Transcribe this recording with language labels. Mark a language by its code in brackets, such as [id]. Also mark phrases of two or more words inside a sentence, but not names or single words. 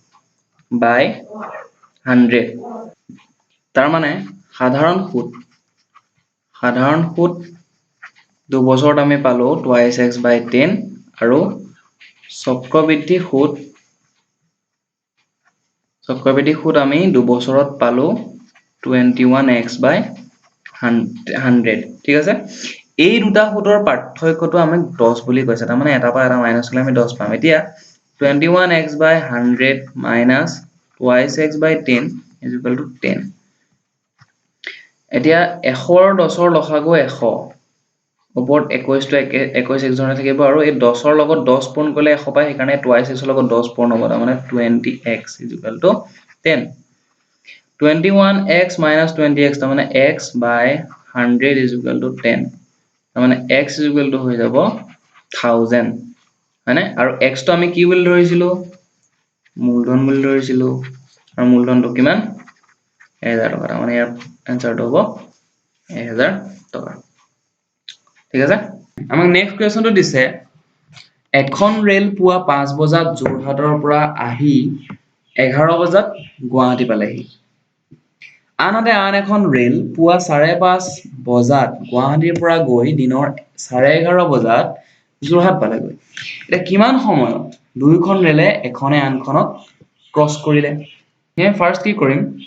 [as] by 100 তাৰ মানে সাধাৰণ সুত সাধাৰণ সুদ 2 বছৰত আমি পালো 2x/10 আৰু চক্ৰবৃদ্ধি সুদ আমি 2 বছৰত পালো 21x/100 ঠিক আছে এই দুটা সুদৰ পাৰ্থক্যটো আমাক 10 বুলি কৈছে তাৰ মানে এটা পৰা এটা মাইনাস কৰিলে আমি 10 পাম এতিয়া 21x/100 [en] minus 2x/10 is equal to 10 [as] এতিয়া 100 ৰ 10 ৰ লসাগু 100 ওপৰত 21 টো 21 এক ধৰণে থাকিব আৰু এই 10 ৰ লগত 10 পূৰণ কৰিলে 100 পায় সেইকাৰণে 2x ৰ লগত 10 পূৰণ হ'ব তাৰ মানে [en] 20x is equal to 10 21x minus 20x [as] তাৰ মানে [en] x/100 is equal to 10 [as] তাৰ মানে [en] x is equal to [as] হৈ যাব 1000 হয়নে আৰু x টো আমি কি বুলি ধৰিছিলো মূলধন বুলি ধৰিছিলো আৰু মূলধনটো কিমান 1000 টকা মানে ইয়াৰ আনসাৰটো হ'ব 1000 টকা ঠিক আছে আমাক [en] next questionটো [as] দিছে এখন ৰেল পুৱা 5 বজাত যোৰহাটৰ পৰা আহি 11 বজাত গুৱাহাটী পালেহি আনহাতে আন এখন ৰেল পুৱা 5:30 বজাত গুৱাহাটীৰ পৰা গৈ দিনৰ 11:30 বজাত যোৰহাট পালেগৈ এতিয়া কিমান সময়ত দুইখন ৰেলে এখনে আনখনক ক্ৰছ কৰিলে আমি ফাৰ্স্ট কি কৰিম